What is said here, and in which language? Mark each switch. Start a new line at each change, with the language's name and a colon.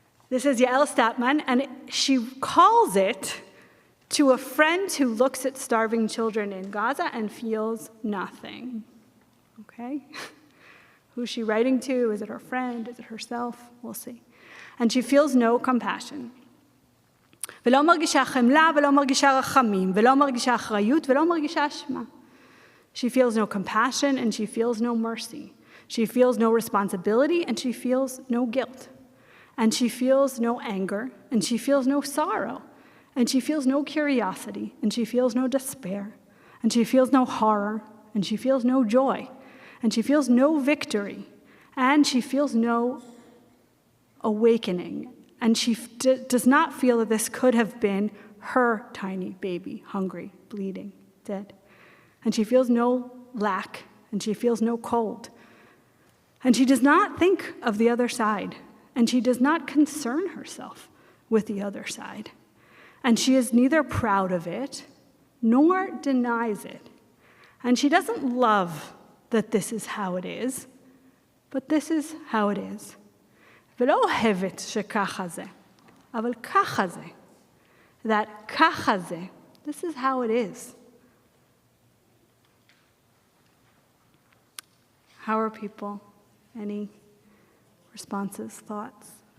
English: This is Yael Statman, and she calls it to a friend who looks at starving children in Gaza and feels nothing, okay? Who's she writing to? Is it her friend? Is it herself? We'll see. And she feels no compassion.
Hebrew: ולא מרגישה חמלה, ולא מרגישה רחמים, ולא מרגישה אחריות, ולא מרגישה אשמה.
English: She feels no compassion, and she feels no mercy. She feels no responsibility, and she feels no guilt. And she feels no anger, and she feels no sorrow. And she feels no curiosity, and she feels no despair. And she feels no horror, and she feels no joy. And she feels no victory, and she feels no awakening. And she does not feel that this could have been her tiny baby, hungry, bleeding, dead. And she feels no lack, and she feels no cold. And she does not think of the other side, and she does not concern herself with the other side. And she is neither proud of it, nor denies it. And she doesn't love that this is how it is, but this is how it is.
Hebrew: ולא אוהבת שככה זה, אבל ככה זה.
English: That
Hebrew: ככה זה,
English: this is how it is. How are people? Any responses, thoughts?